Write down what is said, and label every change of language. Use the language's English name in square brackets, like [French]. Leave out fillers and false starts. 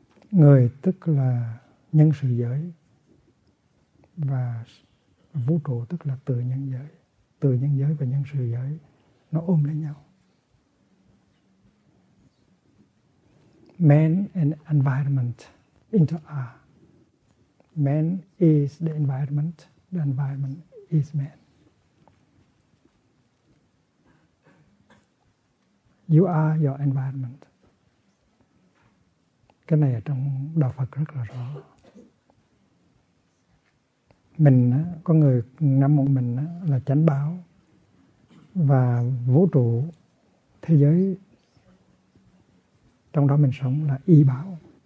[Vietnamese] Người tức là nhân sự giới, và vũ trụ tức là tự nhân giới. Tự nhân giới và nhân sự giới nó ôm lấy nhau. [English] Man and environment inter-are. Man is the environment is man. You are your environment. [Vietnamese] Cái này ở trong Đạo Phật rất là rõ. Mình có người ngắm một mình là chánh báo, và vũ trụ thế giới trong đó mình sống là y báo.